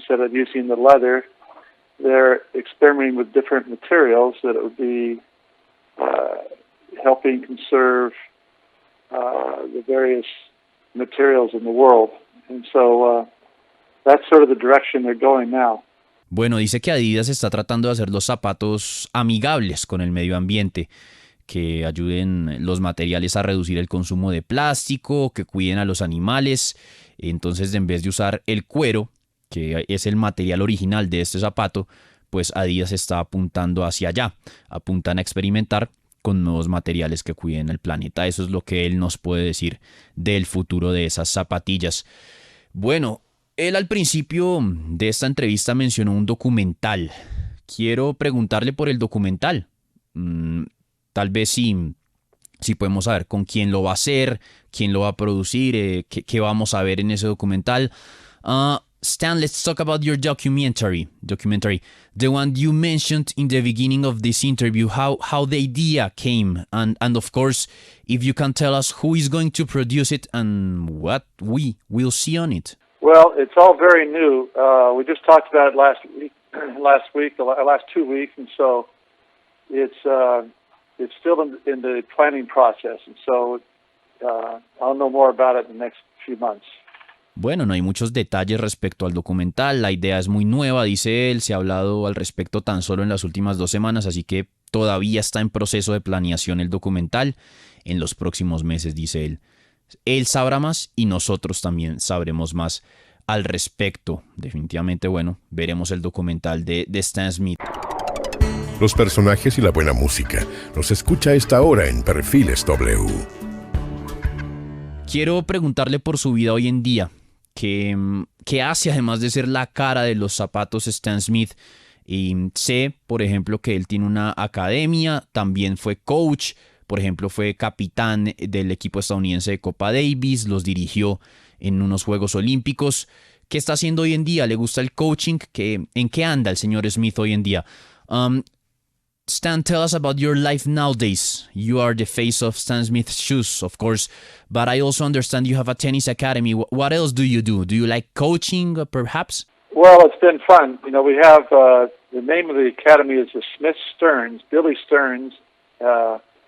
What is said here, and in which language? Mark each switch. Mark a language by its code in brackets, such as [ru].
[en] Instead of using the leather, they're experimenting with different materials that it would be helping conserve the various materials in the world. And so that's sort of the direction they're going now. [es] Bueno, dice que Adidas está tratando de hacer los zapatos amigables con el medio ambiente, que ayuden los materiales a reducir el consumo de plástico, que cuiden a los animales. Entonces, en vez de usar el cuero, que es el material original de este zapato, pues Adidas está apuntando hacia allá. Apuntan a experimentar con nuevos materiales que cuiden el planeta. Eso es lo que él nos puede decir del futuro de esas zapatillas. Bueno, él al principio de esta entrevista mencionó un documental. Quiero preguntarle por el documental. Tal vez si podemos saber con quién lo va a hacer, quién lo va a producir, qué vamos a ver en ese documental. [en] Stan, let's talk about your documentary, the one you mentioned in the beginning of this interview, how the idea came, and of course, if you can tell us who is going to produce it and what we will see on it. Well, it's all very new. We just talked about it last week, the last 2 weeks, and so it's still in the planning process, and so I'll know more about it in the next few months. [es] Bueno, no hay muchos detalles respecto al documental, la idea es muy nueva, dice él, se ha hablado al respecto tan solo en las últimas 2 semanas, así que todavía está en proceso de planeación el documental. En los próximos meses, dice él, él sabrá más y nosotros también sabremos más al respecto. Definitivamente, bueno, veremos el documental de Stan Smith. Los personajes y la buena música los escucha a esta hora en Perfiles W. Quiero preguntarle por su vida hoy en día. ¿Qué hace además de ser la cara de los zapatos Stan Smith? Y sé, por ejemplo, que él tiene una academia, también fue coach, por ejemplo, fue capitán del equipo estadounidense de Copa Davis, los dirigió en unos Juegos Olímpicos. ¿Qué está haciendo hoy en día? ¿Le gusta el coaching? ¿En qué anda el señor Smith hoy en día? [en] Stan, tell us about your life nowadays. You are the face of Stan Smith's shoes, of course, but I also understand you have a tennis academy. What else do you do? Do you like coaching, perhaps? Well, it's been fun. You know, we have the name of the academy is the Smith Stearns, Billy Stearns, Stearns.